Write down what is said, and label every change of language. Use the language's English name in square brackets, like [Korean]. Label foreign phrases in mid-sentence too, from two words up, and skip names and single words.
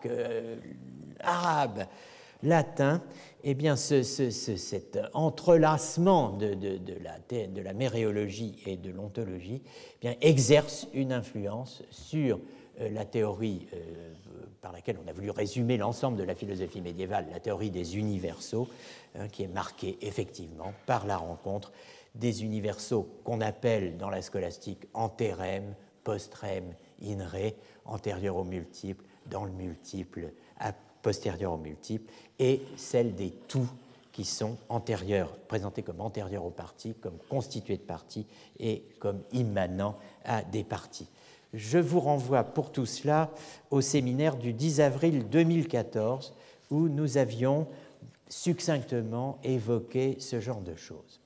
[French] arabe, latin, eh bien cet entrelacement de la méréologie et de l'ontologie eh bien, exerce une influence sur la théorie par laquelle on a voulu résumer l'ensemble de la philosophie médiévale, la théorie des universaux, qui est marquée effectivement par la rencontre des universaux qu'on appelle dans la scolastique [Latin] antérem, postrem, in re, [French] antérieure au multiple, dans le multiple, postérieure au multiple, et celle des tout qui sont antérieures, présentées comme antérieures aux parties, comme constituées de parties et comme immanents à des parties. Je vous renvoie pour tout cela au séminaire du 10 avril 2014 où nous avions succinctement évoqué ce genre de choses.